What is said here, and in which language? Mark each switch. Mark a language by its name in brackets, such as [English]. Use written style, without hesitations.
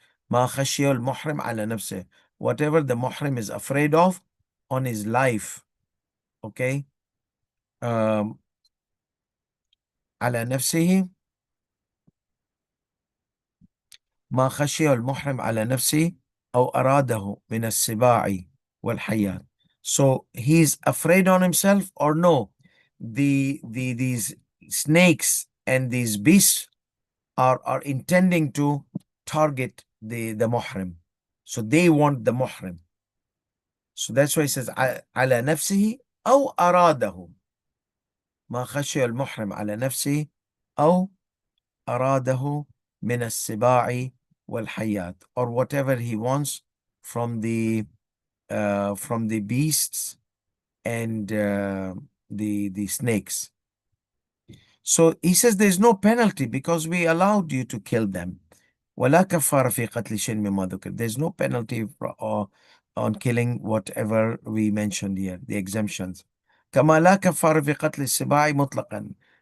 [Arabic] ما خشي المحرم على نفسه, [English] whatever the muhrim is afraid of on his life. [Arabic] Okay, على نفسه, ما خشي المحرم على نفسه أو أراده من السباع والحيات. [English] So he's afraid on himself, or no, these snakes and these beasts are intending to target the muhrim. So they want the muhrim. So that's why he says [Arabic] على نفسه أو أراده. ما خشي المحرم على نفسه أو أراده من السباع والحيات, [English] or whatever he wants from the beasts and the snakes. So he says there's no penalty because we allowed you to kill them. [Arabic] ولا كفارة في قتل شيء مما ذكر. [English] There's no penalty on killing whatever we mentioned here, the exemptions. [Arabic] كما لا كفارة في قتل السباع مطلقا.